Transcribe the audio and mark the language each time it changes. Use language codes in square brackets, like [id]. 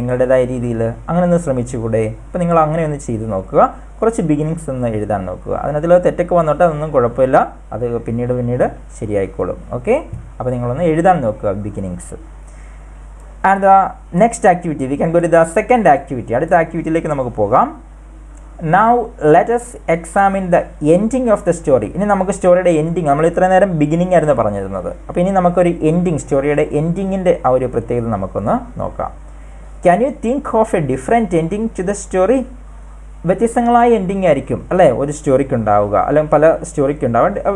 [ml] നിങ്ങളുടേതായ രീതിയിൽ അങ്ങനെ ഒന്ന് ശ്രമിച്ചുകൂടെ? അപ്പോൾ നിങ്ങൾ അങ്ങനെ ഒന്ന് ചെയ്ത് നോക്കുക. കുറച്ച് ബിഗിനിങ്സ് ഒന്ന് എഴുതാൻ നോക്കുക. അതിനകത്തിൽ തെറ്റൊക്കെ വന്നിട്ട് അതൊന്നും കുഴപ്പമില്ല, അത് പിന്നീട് ശരിയായിക്കോളും. ഓക്കെ. അപ്പോൾ നിങ്ങളൊന്ന് എഴുതാൻ നോക്കുക beginnings. [en] And the next activity, we can go to the second activity. [ml] അടുത്ത ആക്ടിവിറ്റിയിലേക്ക് നമുക്ക് പോകാം. [en] Now let us examine the ending of the story. [ml] ഇനി നമുക്ക് സ്റ്റോറിയുടെ എൻഡിങ്, നമ്മൾ ഇത്രയും നേരം ബിഗിനിങ് ആയിരുന്നു പറഞ്ഞിരുന്നത്. അപ്പോൾ ഇനി നമുക്കൊരു എൻഡിങ്, സ്റ്റോറിയുടെ എൻഡിങ്ങിൻ്റെ ആ ഒരു പ്രത്യേകത നമുക്കൊന്ന് നോക്കാം. [en] Can you think of a different ending to the story? [ml] വ്യത്യസ്തങ്ങളായ എൻഡിങ് ആയിരിക്കും അല്ലേ ഒരു സ്റ്റോറിക്ക് ഉണ്ടാവുക, അല്ലെങ്കിൽ പല സ്റ്റോറിക്ക് ഉണ്ടാവുക.